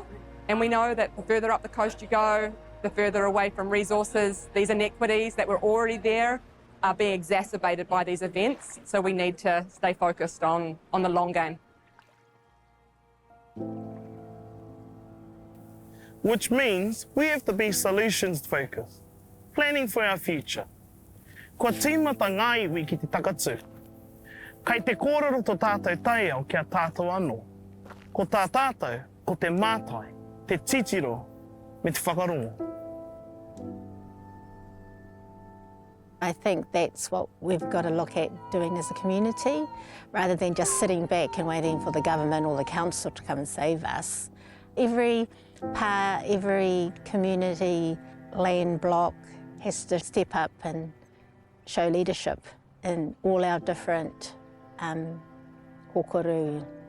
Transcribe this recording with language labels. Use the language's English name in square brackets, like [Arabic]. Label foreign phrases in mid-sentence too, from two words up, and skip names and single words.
[English] And we know that the further up the coast you go, the further away from resources, these inequities that were already there are being exacerbated by these events. So we need to stay focused on the long game. Which means we have to be solutions focused, planning for our future. [Māori] Ko tīmata ngā iwi ki te takatū. Kei te kōrero tō tātou Taiao kia tātou anō. Ko tā tātou, ko te mātai, te titiro, me te whakarongo. [English] I think that's what we've got to look at doing as a community, rather than just sitting back and waiting for the government or the council to come and save us. Every pa, every community land block has to step up and show leadership in all our different kokoru,